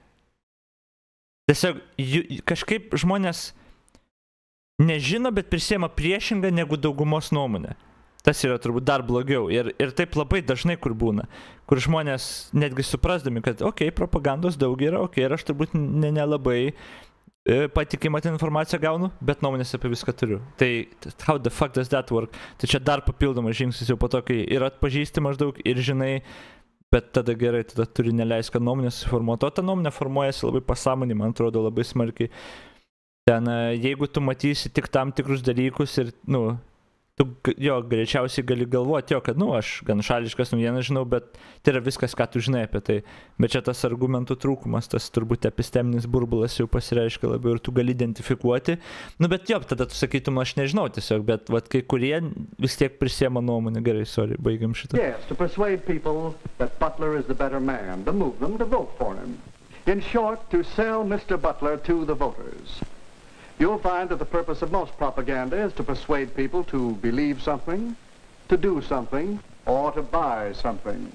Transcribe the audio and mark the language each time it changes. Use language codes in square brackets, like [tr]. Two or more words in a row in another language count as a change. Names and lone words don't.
[lt] Tiesiog kažkaip žmonės nežino, bet prisėma priešingą negu daugumos nuomonę. Tas yra turbūt dar blogiau. Ir taip labai dažnai kur būna, kur žmonės netgi suprasdami, kad propagandos daug yra, ir aš turbūt nelabai patikimą tą informaciją gaunu, bet nuomonės apie viską turiu. [en] Tai how the fuck does that work? [lt] Tai čia dar papildomas žingsnis jau po to, kai yra atpažįsti maždaug ir žinai, bet tada gerai, tada turi neleisti, kad nuomonės suformuotų. O ta nuomonė formuojasi labai pasąmonį, man atrodo, labai smarkiai. Ten, jeigu tu matysi tik tam tikrus dalykus ir, tu greičiausiai gali galvoti, kad, aš gan šališkas naujienas žinau, bet tai yra viskas, ką tu žinai apie tai. Bet čia tas argumentų trūkumas, tas turbūt episteminis burbulas jau pasireiškia labiau ir tu gali identifikuoti. Bet tada tu sakytum, aš nežinau tiesiog, bet kai kurie vis tiek prisėma nuomonę. Gerai, sorry, baigiam šitą. [en] Yes, to persuade people that Butler is the better man, to move them to vote for him. In short, to sell Mr. Butler to the voters. You'll find that the purpose of most propaganda is to persuade people to believe something, to do something, or to buy something.